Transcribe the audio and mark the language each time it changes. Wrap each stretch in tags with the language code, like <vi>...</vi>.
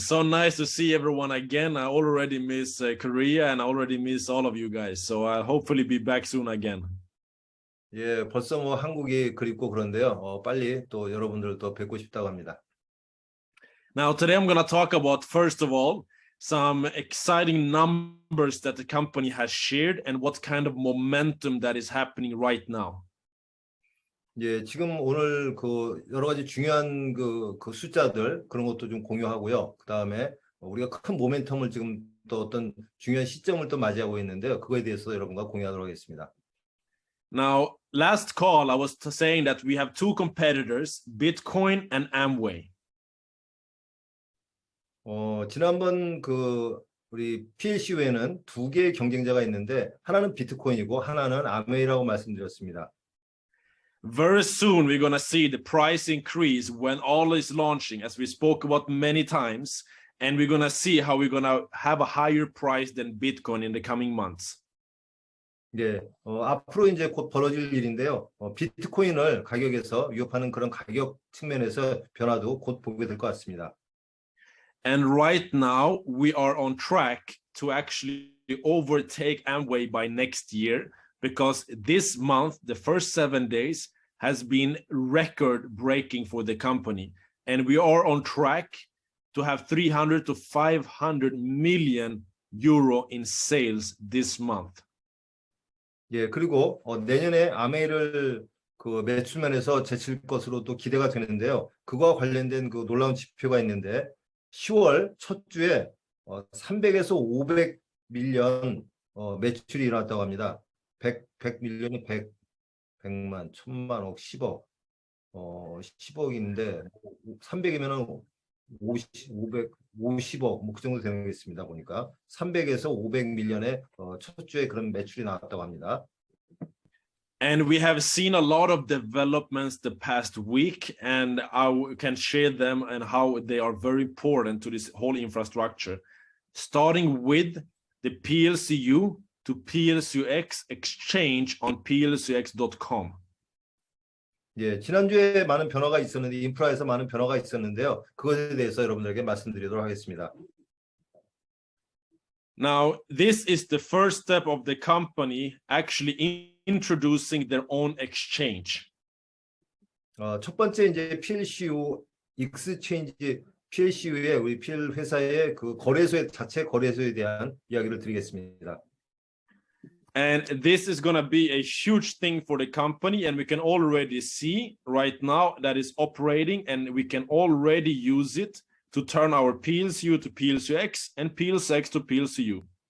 <en>So nice to see everyone again. I already miss Korea and I already miss all of you guys. So I'll hopefully be back soon again.</en> <ko>예, 벌써 뭐 한국이 그립고 그런데요. 빨리 또 여러분들 또 뵙고 싶다고 합니다.</ko> <en>Now, today I'm going to talk about, first of all, some exciting numbers that the company has shared and what kind of momentum that is happening right now.</en> <ko>예, 지금 오늘 그 여러 가지 중요한 그 숫자들 그런 것도 좀 공유하고요. 그다음에 우리가 큰 모멘텀을 지금 또 어떤 중요한 시점을 또 맞이하고 있는데요. 그거에 대해서 여러분과 공유하도록 하겠습니다.</ko> <en>Now, last call, I was saying that we have two competitors, Bitcoin and Amway.</en> <ko>지난번 우리 PLC에는 두 개의 경쟁자가 있는데 하나는 비트코인이고 하나는 아메이라고 말씀드렸습니다.</ko> <en>Very soon we're going to see the price increase when all is launching, as we spoke about many times, and we're going to see how we're going to have a higher price than Bitcoin in the coming months.</en> <ko>예, 앞으로 이제 곧 벌어질 일인데요. 비트코인을 가격에서 위협하는 그런 가격 측면에서 변화도 곧 보게 될 것 같습니다.</ko> <en>And right now we are on track to actually overtake Amway by next year, because this month, the first 7 days, has been record-breaking for the company. And we are on track to have 300 to 500 million euro in sales this month.</en> <ko>예, 그리고 내년에 아메이를 그 매출면에서 제칠 것으로 또 기대가 되는데요. 그거와 관련된 그 놀라운 지표가 있는데 10월 첫 주에 300에서 500 밀리언 매출이 일어났다고 합니다. 100 밀리언이 100만, 1000만, 억, 10억. 10억인데 300이면은 50억 뭐 그 정도 되겠습니다. 보니까 300에서 500 밀리언의 첫 주에 그런 매출이 나왔다고 합니다.</ko> <en>And we have seen a lot of developments the past week, and I can share them and how they are very important to this whole infrastructure, starting with the PLCU to PLCUX exchange on plcux.com.</en> <ko>예, 지난주에 많은 변화가 있었는데 인프라에서 많은 변화가 있었는데요. 그것에 대해서 여러분들에게 말씀드리도록 하겠습니다.</ko> <en>Now, this is the first step of the company actually introducing their own exchange.</en> <ko>첫 번째 이제 PLCU 익스체인지 PLCU의 우리 PL 회사의 그 거래소의 자체 거래소에 대한 이야기를 드리겠습니다.</ko> <en>And this is going to be a huge thing for the company, and we can already see right now that it's operating, and we can already use it to turn our PLCU to PLCX and PLCX to PLCU.</en>